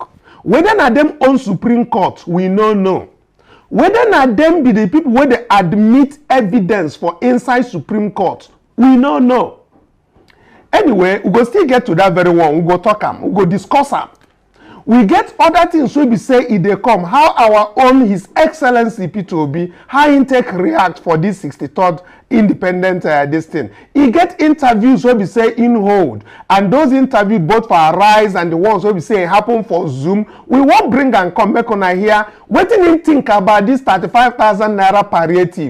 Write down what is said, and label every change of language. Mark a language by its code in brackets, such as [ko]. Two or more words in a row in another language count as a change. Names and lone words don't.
[pcm] Whether na them own Supreme Court, we no know. Whether na them be the people where they admit evidence for inside Supreme Court, we no know. Anyway, we go still get to that very one. We go talk am. We go discuss am. We get other things wey be say if they come, how our own His Excellency P2B, how he take react for this 63rd independent this thing. He get interviews wey be say in hold, and those interviews both for Arise and the ones wey be say happen for Zoom. We won't bring and come back on here. Wetin him think about this 35,000 naira palliative?